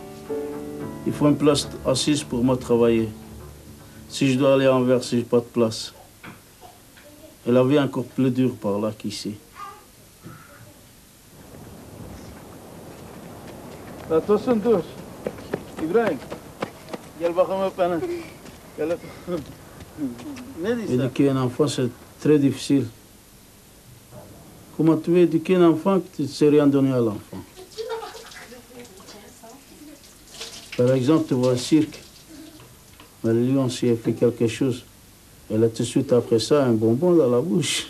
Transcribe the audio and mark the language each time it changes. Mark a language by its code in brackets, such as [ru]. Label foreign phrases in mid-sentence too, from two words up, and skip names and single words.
[fr] Il faut une place assise pour moi travailler. Si je dois aller à Anvers, je n'ai pas de place. Et la vie est encore plus dure par là qu'ici. Attention tous. [tr] Ibrahim, gel bakalım öpene. Gel [fr] Éduquer un enfant, c'est très difficile. Comment tu veux éduquer un enfant que tu ne sais rien donner à l'enfant? Par exemple, tu vois le cirque. Le lion, s'il fait quelque chose, elle a tout de suite après ça un bonbon dans la bouche.